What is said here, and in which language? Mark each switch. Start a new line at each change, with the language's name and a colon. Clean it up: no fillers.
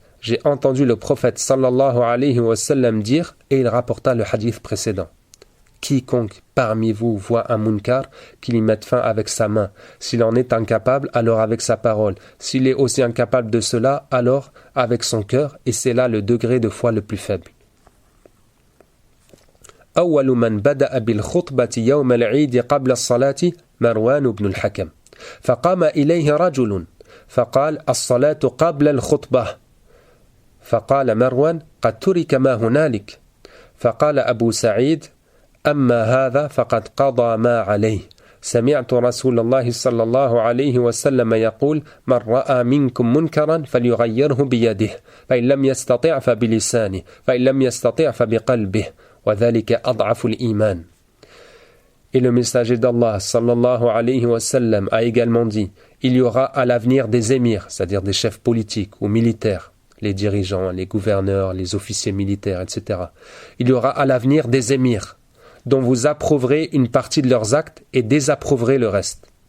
French: J'ai entendu le prophète
Arabic: sallallahu alayhi wa sallam
French: dire, et il rapporta le hadith précédent. Quiconque parmi vous voit un munkar, qu'il y mette fin avec sa main. S'il en est incapable, alors avec sa parole. S'il est aussi incapable de cela, alors avec son cœur, et c'est là le degré de foi le plus faible.
Arabic: أول من بدأ بالخطبة يوم العيد قبل الصلاة مروان بن الحكم فقام إليه رجل فقال الصلاة قبل الخطبة فقال مروان قد ترك ما هنالك فقال أبو سعيد أما هذا فقد قضى ما عليه سمعت رسول الله صلى الله عليه وسلم يقول من رأى منكم منكرا فليغيره بيده فإن لم يستطع فبلسانه فإن لم يستطع فبقلبه وذلك أضعف الإيمان.
French: Et le messager d'Allah
Arabic: sallallahu alayhi wa sallam
French: a également dit « Il y aura à l'avenir des émirs, c'est-à-dire des chefs politiques ou militaires, les dirigeants, les gouverneurs, les officiers militaires, etc. Il y aura à l'avenir des émirs, dont vous approuverez une partie de leurs actes et désapprouverez le reste.